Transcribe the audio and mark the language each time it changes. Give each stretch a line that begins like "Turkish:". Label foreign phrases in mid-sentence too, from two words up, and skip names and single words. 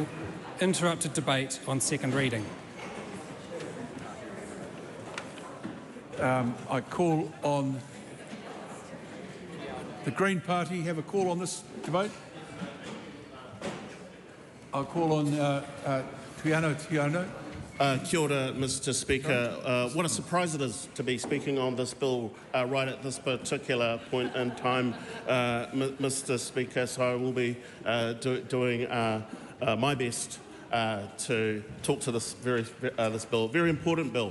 English: Interrupted debate on second reading. I call on the Green Party. Have a call on this debate. I'll call on Tiano.
Māori: Kia ora,
English: Mr Speaker. What a surprise it is to be speaking on this bill right at this particular point in time, Mr Speaker. So I will be doing my best to talk to this bill, very important bill.